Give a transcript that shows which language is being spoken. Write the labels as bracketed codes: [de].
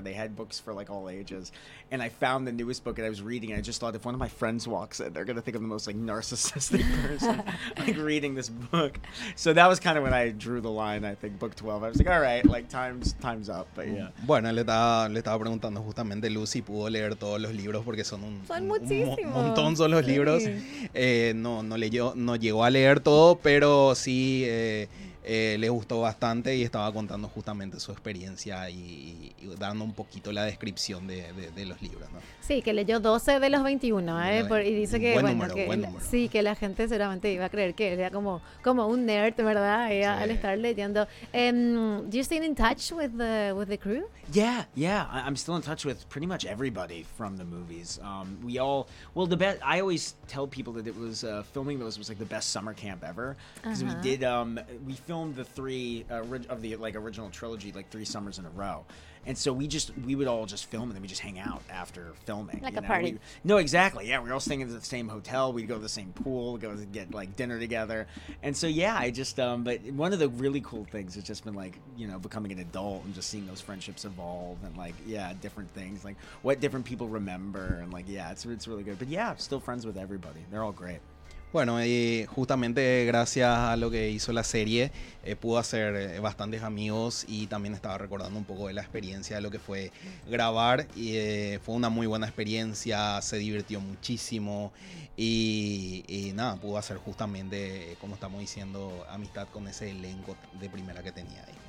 [en] They had books for like all ages. And I found the newest book, and I was reading, and I just thought, if one of my friends walks in, they're going to think I'm the most like narcissistic person like reading this book. So that was kind of when I drew the line, I think, book 12. I was like, all right, like time's up. But yeah. [es] Bueno, le estaba preguntando justamente Lucy pudo leer todos los libros, porque son un montón son los libros. Sí. No llegó a leer todo, pero sí le gustó bastante, y estaba contando justamente su experiencia y dando un poquito la descripción de los libros, ¿no? Sí, que leyó 12 de los 21, y dice que, buen número. Sí, que la gente seguramente iba a creer que era como un nerd, ¿verdad? Sí. Al estar leyendo. [en] Do you stay in touch with the crew? Yeah, I'm still in touch with pretty much everybody from the movies. We all, well, the best, I always tell people that it was, filming those was like the best summer camp ever, because uh-huh. We filmed the three of the like original trilogy like three summers in a row. And so we would all just film, and then we just hang out after filming. Like, you know? A party. No, exactly. Yeah, we're all staying in the same hotel. We'd go to the same pool, go to get like dinner together. And so, yeah, I just, but one of the really cool things has just been like, you know, becoming an adult and just seeing those friendships evolve and like, yeah, different things, like what different people remember. And like, yeah, it's really good. But yeah, still friends with everybody. They're all great. [es] Bueno, y justamente gracias a lo que hizo la serie, pudo hacer bastantes amigos, y también estaba recordando un poco de la experiencia de lo que fue grabar, y fue una muy buena experiencia, se divirtió muchísimo, y nada, pudo hacer justamente, como estamos diciendo, amistad con ese elenco de primera que tenía ahí.